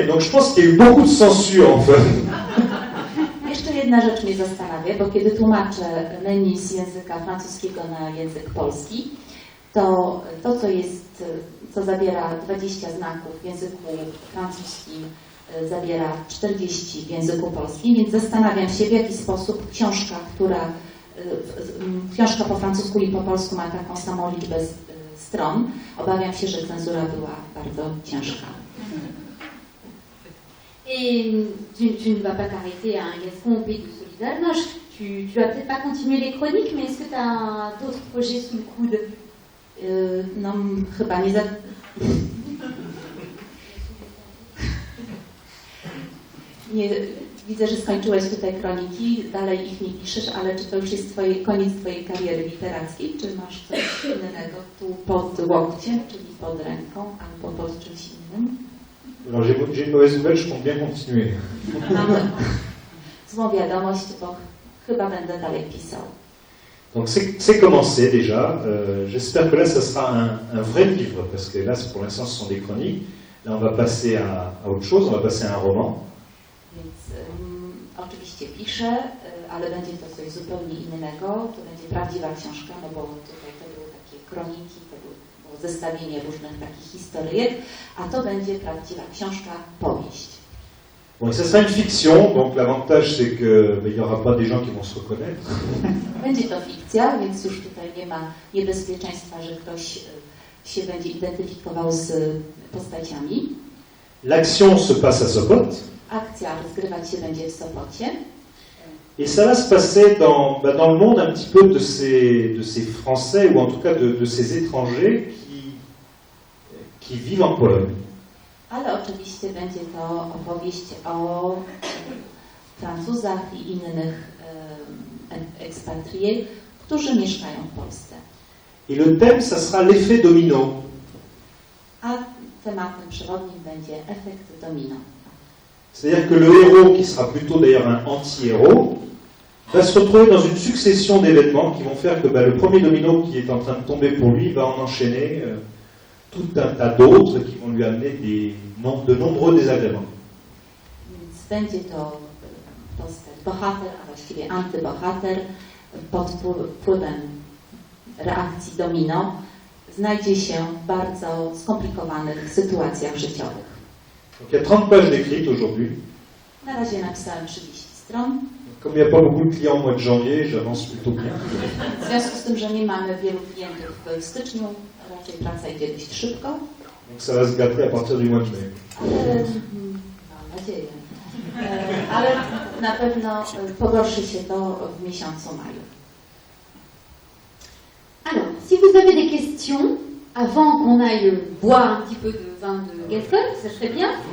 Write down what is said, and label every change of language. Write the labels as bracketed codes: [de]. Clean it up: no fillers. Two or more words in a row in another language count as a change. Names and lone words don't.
[fr] Donc je pense qu'il y a eu beaucoup de censure en fait. [pl] Jeszcze jedna rzecz mnie zastanawia, bo kiedy tłumaczę menu z języka francuskiego na język polski, to co zabiera 20 znaków w języku francuskim, zabiera 40 w języku polskim, więc zastanawiam się, w jaki sposób książka po francusku i po polsku ma taką samą liczbę stron. Obawiam się, że cenzura była bardzo ciężka. [fr] Et tu ne vas pas t'arrêter à un Gascon au pays de Solidarność. Tu vas peut-être pas continuer les chroniques, mais est-ce que tu as d'autres projets sous le coude? [pl] No, chyba nie nie, widzę, że skończyłeś tutaj kroniki, dalej ich nie piszesz, ale czy to już jest koniec twojej kariery literackiej, czy masz coś innego tu pod łokciem, czyli pod ręką, albo pod czymś innym? [fr] Alors j'ai une mauvaise nouvelle, je compte bien continuer. [pl] Mam złą wiadomość, bo chyba będę dalej pisał. [fr] Donc c'est commencé déjà. J'espère que là, ça sera un vrai livre, parce que là, pour l'instant, ce sont des chroniques. Là, on va passer à autre chose, on va passer à un roman. [pl] Więc oczywiście piszę, ale będzie to coś zupełnie innego. To będzie prawdziwa książka, no bo tutaj to były takie kroniki, to było zestawienie różnych takich historyjek, a to będzie prawdziwa książka, powieść. [fr] Bon, et ça sera une fiction, donc l'avantage c'est que il n'y aura pas des gens qui vont se reconnaître. [pl] Będzie to fikcja, więc już tutaj nie ma niebezpieczeństwa, że ktoś się będzie identyfikował z postaciami. [fr] L'action se passe à Sopot. [pl] Akcja rozgrywać się będzie w Sopocie. [fr] Et ça va se passer dans le monde un petit peu de ces Français, ou en tout cas de ces étrangers qui vivent en Pologne. [pl] Ale oczywiście będzie to opowieść o Francuzach i innych ekspatriés, którzy mieszkają w Polsce. [fr] Et le thème, ça sera l'effet domino. [pl] A tematem przewodnim będzie efekt domino. [fr] C'est-à-dire que le héros, qui sera plutôt d'ailleurs un anti-héros, va se retrouver dans une succession d'événements qui vont faire que le premier domino qui est en train de tomber pour lui va en enchaîner tout un tas d'autres qui vont lui amener de nombreux désagréments. [pl] Więc będzie to postać bohater, a właściwie antybohater, pod wpływem reakcji domino znajdzie się w bardzo skomplikowanych sytuacjach życiowych. [fr] Donc il y a 30 pages décrites aujourd'hui. [pl] Na razie napisałem 30 stron. [fr] Comme il n'y a pas beaucoup de clients au mois de janvier, j'avance plutôt bien. [pl] W związku z tym, że nie mamy wielu klientów w styczniu, raczej praca idzie dość szybko. [fr] Donc ça va se gâter à partir du mois de mai. [pl] Ale mam nadzieję. Ale na pewno pogorszy się to w miesiącu maju. [fr] Alors, si vous avez des questions, avant qu'on aille boire un petit peu de vin de Gascogne, ça serait bien.